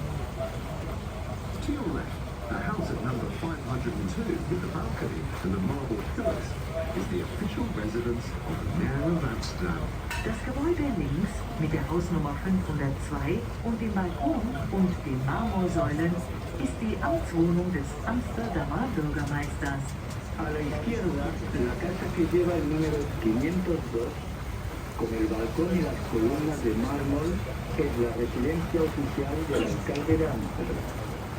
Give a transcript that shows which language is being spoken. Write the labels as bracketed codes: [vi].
[en] To your left, the house at number 502 with the balcony and the marble pillars is the official residence of the Mayor of Amsterdam. [de] Das Gebäude links mit der Hausnummer 502 und dem Balkon und den Marmorsäulen ist die Amtswohnung des Amsterdamer Bürgermeisters. [es] A la izquierda, la casa que lleva el número 502, con el balcón y las columnas de mármol, es la residencia oficial del alcalde de Amsterdam.